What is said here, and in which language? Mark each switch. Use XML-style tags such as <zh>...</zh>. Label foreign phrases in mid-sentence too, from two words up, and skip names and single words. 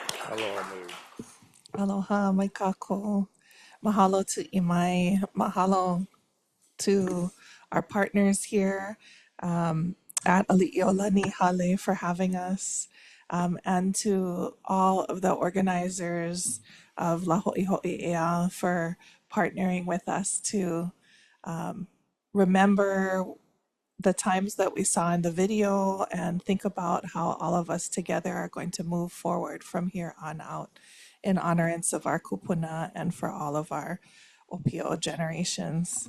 <haw>Aloha nui. Aloha, mai kako. Mahalo to Imai.</haw> <en>Mahalo to our partners here at Aliʻiōlani Hale for having us, and to all of the organizers of Lā Hoʻihoʻi Ea for partnering with us to remember the times that we saw in the video and think about how all of us together are going to move forward from here on out in honorance of our kupuna and for all of our opio generations.</en>